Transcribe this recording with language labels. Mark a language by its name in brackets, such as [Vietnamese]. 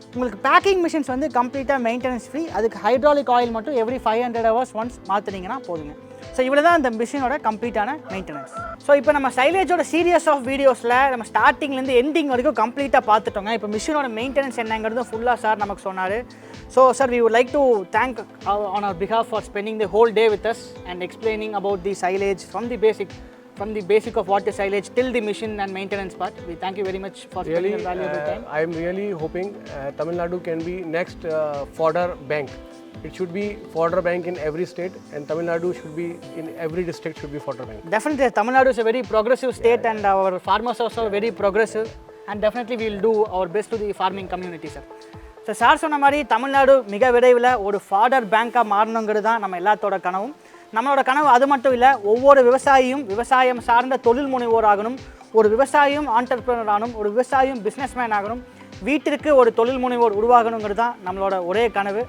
[Tamil] உங்களுக்கு packing machines வந்து கம்ப்ளீட்டாக மெயின்டெனன்ஸ் ஃப்ரீ. அதுக்கு ஹைட்ராலிக் ஆயில் மட்டும் எவ்ரி 500 ஹவர்ஸ் ஒன்ஸ் மாற்றினீங்கன்னா போதுங்க. ஸோ இவ்வளோ தான் அந்த மிஷினோட கம்ப்ளீட்டான மெயின்டெனன்ஸ். ஸோ இப்போ நம்ம சைலேஜோட சீரியஸ் ஆஃப் வீடியோஸில் நம்ம ஸ்டார்டிங்லேருந்து எண்டிங் வரைக்கும் கம்ப்ளீட்டாக பார்த்துட்டோங்க. இப்போ மிஷினோட மெயின்டெனன்ஸ் என்னங்கிறது ஃபுல்லாக சார் நமக்கு சொன்னார். [English] So sir, we would like to thank on our behalf for spending the whole day with us and explaining about the silage from the basic of what is silage till the mission and maintenance part. We thank you very much for spending your valuable time. I am really hoping Tamil Nadu can be next fodder bank. It should be fodder bank in every state, and Tamil Nadu should be in every district should be fodder bank. Definitely, Tamil Nadu is a very progressive state, and our farmers are also very progressive, and definitely we will do our best to the farming community, sir. [Tamil] So sir சொன்ன மாதிரி தமிழ்நாடு மிக விரைவில் ஒரு fodder பேங்காக மாறணுங்கிறது தான் நம்ம எல்லாத்தோட கனவும். நம்மளோட கனவு அது மட்டும் இல்லை, ஒவ்வொரு விவசாயியும் விவசாயம் சார்ந்த தொழில் முனைவோர் ஆகணும், ஒரு விவசாயியும் ஆண்டர்பிரனர் ஆகணும், ஒரு விவசாயியும் பிஸ்னஸ்மேன் ஆகணும். வீட்டிற்கு ஒரு தொழில் முனைவோர் உருவாகணுங்கிறது தான் நம்மளோட ஒரே கனவு.